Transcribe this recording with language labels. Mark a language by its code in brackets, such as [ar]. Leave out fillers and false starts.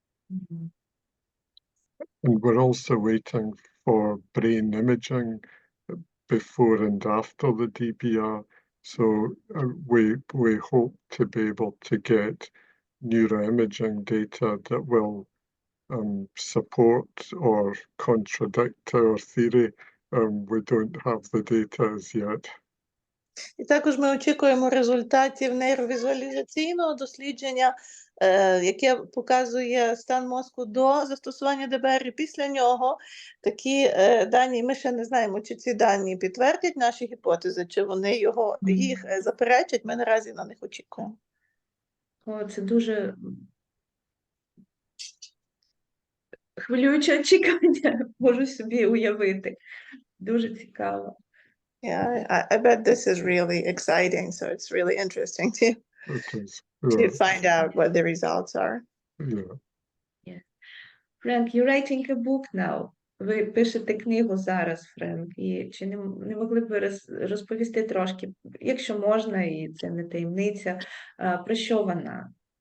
[en] And we're also waiting for brain imaging before and after the DBR. So we hope to be able to get neuroimaging data that will support or contradict our theory. We don't have the data as yet. [uk] І також ми очікуємо результатів нейровізуалізаційного дослідження, яке показує стан мозку до застосування ДБР, і після нього такі дані, ми ще не знаємо, чи ці дані підтвердять наші гіпотези, чи вони їх заперечать, ми наразі на них очікуємо. О, це дуже хвилююче очікування, можу собі уявити. Дуже цікаво. [en] Yeah, I bet this is really exciting, so it's really interesting It is. to Yeah. find out what the results are. Yeah. Френк, you're writing a book now. [uk] Ви пишете книгу зараз, Френк, і чи не могли б ви розповісти трошки, якщо можна, і це не таємниця, про що вона?